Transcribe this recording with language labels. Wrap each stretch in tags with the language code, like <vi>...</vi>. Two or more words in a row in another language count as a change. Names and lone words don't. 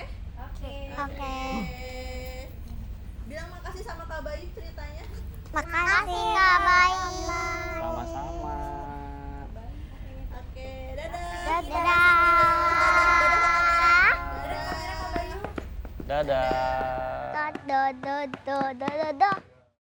<id>Oke. Bilang makasih sama Kak Bayu ceritanya. Makasih Kak Bayu. Sama-sama. Oke, dadah. Dadah. Dadah Kak Bayu. Dadah. Do do do do do do.</id>